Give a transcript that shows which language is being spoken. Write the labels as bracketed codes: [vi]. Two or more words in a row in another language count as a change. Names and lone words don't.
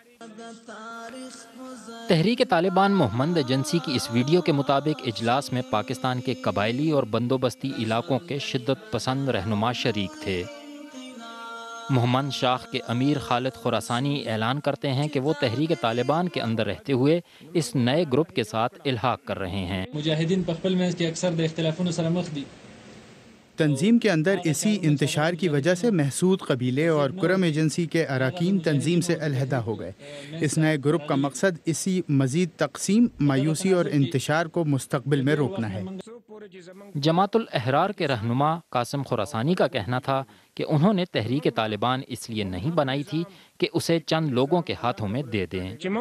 [ur] تحریک طالبان محمد ایجنسی کی اس ویڈیو کے مطابق اجلاس میں پاکستان کے قبائلی اور بندوبستی علاقوں کے شدت پسند رہنما شریک تھے. محمد شاخ کے امیر خالد خراسانی اعلان کرتے ہیں کہ وہ تحریک طالبان کے اندر رہتے ہوئے اس نئے گروپ کے ساتھ الحاق کر رہے ہیں. [ps] مجاہدین په خپل منځ کې اکثر د اختلافونو سره مخ دي. [ur] تنظیم کے اندر اسی انتشار کی وجہ سے محسود قبیلے اور کرم ایجنسی کے اراکین تنظیم سے علیحدہ ہو گئے. اس نئے گروپ کا مقصد اسی مزید تقسیم، مایوسی اور انتشار کو مستقبل میں روکنا ہے. جماعت الاحرار کے رہنما قاسم خراسانی کا کہنا تھا کہ انہوں نے تحریک طالبان اس لیے نہیں بنائی تھی کہ اسے چند لوگوں کے ہاتھوں میں دے دیں.